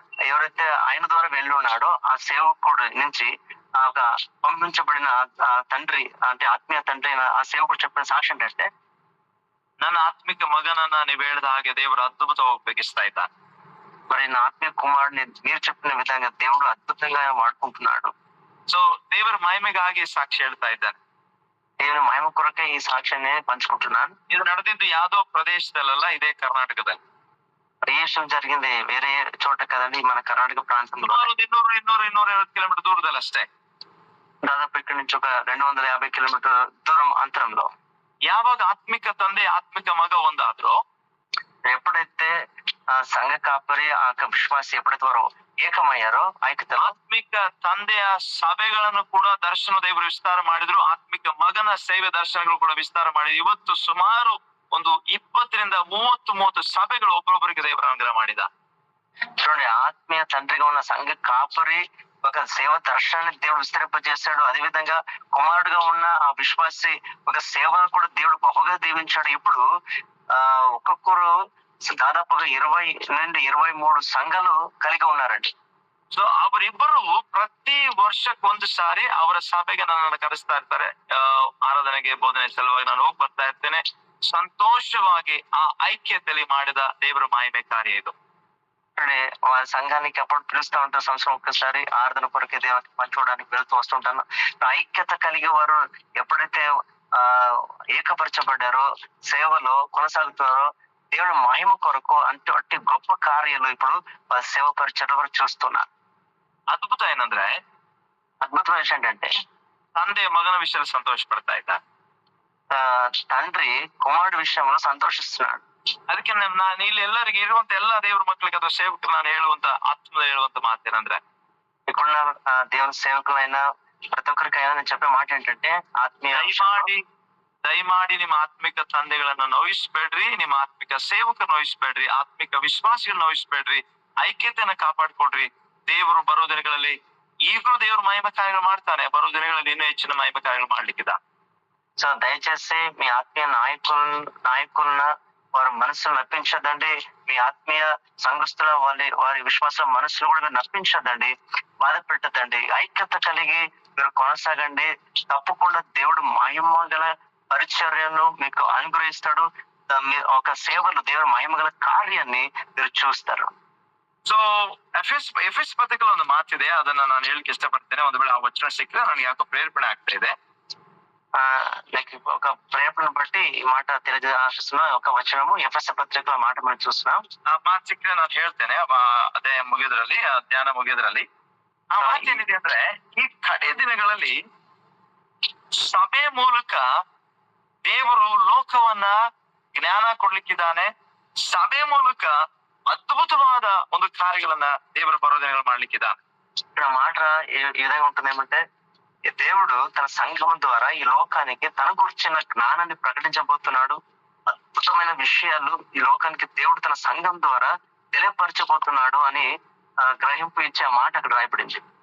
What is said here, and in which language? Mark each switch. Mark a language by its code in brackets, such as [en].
[te] ఎవరైతే ఆయన ద్వారా వెళ్ళి ఉన్నాడో ఆ సేవకుడు నుంచి ఒక పంపించబడిన తండ్రి అంటే ఆత్మీయ తండ్రి అయిన ఆ సేవకుడు చెప్పిన సాక్షి ఏంటంటే, [kn] ನನ್ನ ಆತ್ಮಿಕ ಮಗನನ್ನ ನೀವು ಹೇಳಿದ ಹಾಗೆ ದೇವರು ಅದ್ಭುತವಾಗಿ ಉಪಯೋಗಿಸ್ತಾ ಇದ್ದಾನೆ. [te] మరి నా ఆత్మీయ కుమారుడిని మీరు చెప్పిన విధంగా దేవుడు అద్భుతంగా వాడుకుంటున్నాడు. [kn] సో ದೇವರ ಮಹಿಮೆಗಾಗಿ ಸಾಕ್ಷಿ ಹೇಳ್ತಾ ಇದ್ದಾನೆ. [te] దేవుని మహిమ కొరకే ఈ సాక్ష్యాన్ని పంచుకుంటున్నాను. [kn] ఇది ನಡೆದಿದ್ದು ಯಾವುದೋ ಪ್ರದೇಶದಲ್ಲ, ಇದೇ ಕರ್ನಾಟಕದಲ್ಲಿ. [te] ఈ విషయం జరిగింది వేరే చోట కదండి, మన కర్ణాటక ప్రాంతంలో. [kn] 250 కిలోమీటర్ దూరದಲ್ಲಿ ಅಷ್ಟೇ. [te] దాదాపు ఇక్కడ నుంచి ఒక 250 కిలోమీటర్ దూరం అంతరంలో. [kn] ಯಾವಾಗ ಆತ್ಮಿಕ ತಂದೆ ಆತ್ಮಿಕ ಮಗ ಒಂದಾದ್ರು, [te] ఎప్పుడైతే సంఘ కాపరి ఆ విశ్వాసి ఎప్పుడైతే వారు ఏకమయ్యారో ఐక్యతలో, [kn] ಆತ್ಮಿಕ ತಂದೆಯ ಸಭೆಗಳನ್ನು ಕೂಡ ದರ್ಶನ ದೇವರು ವಿಸ್ತಾರ ಮಾಡಿದ್ರು, ಆತ್ಮಿಕ ಮಗನ ಸೇವೆ ದರ್ಶನಗಳು ಕೂಡ ವಿಸ್ತಾರ ಮಾಡಿದ್ರು. ಇವತ್ತು ಸುಮಾರು ಒಂದು 20-30 ಸಭೆಗಳು ಒಬ್ಬೊಬ್ಬರಿಗೆ ದೇವರ ಅನುಗ್ರಹ ಮಾಡಿದ. [te] చూడండి, ఆత్మీయ తండ్రిగా ఉన్న సంఘ కాపరి ఒక సేవ దర్శనాన్ని దేవుడు విస్తరింపజేశాడు. అదే విధంగా కుమారుడుగా ఉన్న ఆ విశ్వాసి ఒక సేవను కూడా దేవుడు బహుగా దీవించాడు. ఇప్పుడు ఒక్కొక్కరు దాదాపుగా 20-23 సంఘాలు కలిగి ఉన్నారండి. [kn] ಸೊ ಅವರಿಬ್ಬರು ಪ್ರತಿ ವರ್ಷಕ್ಕೊಂದು ಸಾರಿ ಅವರ ಸಭೆಗೆ ನನ್ನನ್ನು ಕರೆಸ್ತಾ ಇರ್ತಾರೆ. ಆರಾಧನೆಗೆ ಬೋಧನೆ ಸಲುವಾಗಿ ನಾನು ಹೋಗಿ ಬರ್ತಾ ಇರ್ತೇನೆ. ಸಂತೋಷವಾಗಿ ఆ ఐక్యతಲಿ ಮಾಡಿದ ದೇವರ ಮಹಿಮೆ ಕಾರ್ಯ ಇದು. [te] వారి సంఘానికి అప్పుడు పిలుస్తూ ఉంటారు, సంవత్సరం ఒక్కసారి ఆరాధన కొరకే దేవునికి పంచుకోవడానికి వెళ్తూ వస్తుంటాను. ఐక్యత కలిగి వారు ఎప్పుడైతే ఏకపరచబడ్డారో, సేవలో కొనసాగుతున్నారో, దేవుడు మహిమ కొరకు అట్టి గొప్ప కార్యాలు ఇప్పుడు సేవ పరిచయం వరకు చూస్తున్నారు. అద్భుతం ఏంటంటే, అద్భుతమైన విషయం ఏంటంటే, [kn] ತಂದೆ ಮಗನ ವಿಷಯದಲ್ಲಿ ಸಂತೋಷ ಪಡ್ತಾ ಇದ್ದಾರೆ, [te] తండ్రి కుమారుడు విషయంలో సంతోషిస్తున్నాడు. [kn] ಅದಕ್ಕೆ ನಾನು ಇಲ್ಲಿ ಎಲ್ಲರಿಗೆ ಇರುವಂತ ಎಲ್ಲಾ ದೇವರ ಮಕ್ಕಳಿಗೆ ಅಥವಾ ಸೇವಕರು ನಾನು ಹೇಳುವಂತ ಆತ್ಮದಲ್ಲಿ ಹೇಳುವಂತ ಮಾತೇನಂದ್ರೆ, [te] ఇక్కడున్న దేవుని సేవకులైన ప్రతి ఒక్కరికైనా నేను చెప్పే మాట ఏంటంటే, ఆత్మీయ [kn] ದಯಮಾಡಿ ನಿಮ್ಮ ಆತ್ಮಿಕ ತಂದೆಗಳನ್ನ ನೋಯಿಸ್ಬೇಡ್ರಿ, ನಿಮ್ಮ ಆತ್ಮಿಕ ಸೇವಕರು ನೋಯಿಸ್ಬೇಡ್ರಿ, ಆತ್ಮಿಕ ವಿಶ್ವಾಸಿಗಳು ನೋಯಿಸ್ಬೇಡ್ರಿ, ಐಕ್ಯತೆಯನ್ನ ಕಾಪಾಡ್ಕೊಡ್ರಿ. ದೇವರು ಬರೋ ದಿನಗಳಲ್ಲಿ ಈಗಲೂ ದೇವರು ಮಹಿಮ ಕಾರ್ಯಗಳು ಮಾಡ್ತಾನೆ, ಬರೋ ದಿನಗಳಲ್ಲಿ ಇನ್ನೂ ಹೆಚ್ಚಿನ ಮಹಿಮ ಕಾರ್ಯಗಳು ಮಾಡ್ಲಿಕ್ಕಿದ. [te] సో దయచేసి మీ ఆత్మీయ నాయకులను వారి మనసును నప్పించదండి, మీ ఆత్మీయ సంఘస్థుల వారి విశ్వాసం మనసులు కూడా నప్పించదండి, బాధ పెట్టదండి. ఐక్యత కలిగి మీరు కొనసాగండి. తప్పకుండా దేవుడు మహిమ గల పరిచర్యను మీకు అనుగ్రహిస్తాడు. ఒక సేవలు దేవుని మహిమగల కార్యాన్ని మీరు చూస్తారు. [kn] ಸೊ ಎಫೆಸ್ ಪತ್ರಿಕೆలో ಒಂದು ಮಾತಿದೆ, ಅದನ್ನ ನಾನು ಹೇಳಿಕ್ಕೆ ಇಷ್ಟಪಡ್ತೇನೆ. ಒಂದು ವೇಳೆ ಆ ವಚನ ಸಿಕ್ಕರೆ ನನಗೆ ಯಾಕೋ ಪ್ರೇರೇಪಣೆ ಆಗ್ತಾ ಇದೆ. [te] లైక్ ఒక ప్రేరణను బట్టి ఈ మాట తెలియజేస్తున్నా. ఒక వచనము ఎఫెస పత్రికలో మాట మనం చూస్తున్నాం. [kn] ಆ ಮಾತು ಸಿಕ್ಕರೆ ನಾನು ಹೇಳ್ತೇನೆ, ಅದೇ ಮುಗಿದ್ರಲ್ಲಿ, ಧ್ಯಾನ ಮುಗಿದ್ರಲ್ಲಿ. ಆ ಮಾತು ಏನಿದೆ ಅಂದ್ರೆ, ಈ ಕಡೆ ದಿನಗಳಲ್ಲಿ ಸಭೆ ಮೂಲಕ ದೇವರು ಲೋಕವನ್ನ ಜ್ಞಾನ ಕೊಡ್ಲಿಕ್ಕಿದ್ದಾನೆ. ಸಭೆ ಮೂಲಕ అద్భుతವಾದ ಒಂದು కార్యಗಳನ್ನ ದೇವರು ಬರೋದಿನಗಳು ಮಾಡ್ಲಿಕ್ಕಿದ್ದಾನೆ. [te] ఇక్కడ మాట ఈ విధంగా ఉంటుంది ఏమంటే, దేవుడు తన సంఘం ద్వారా ఈ లోకానికి తన గురించిన జ్ఞానాన్ని ప్రకటించబోతున్నాడు. అద్భుతమైన విషయాలు ఈ లోకానికి దేవుడు తన సంఘం ద్వారా తెలియపరచబోతున్నాడు అని గ్రహింపు ఇచ్చే మాట అక్కడ రాయబడింది.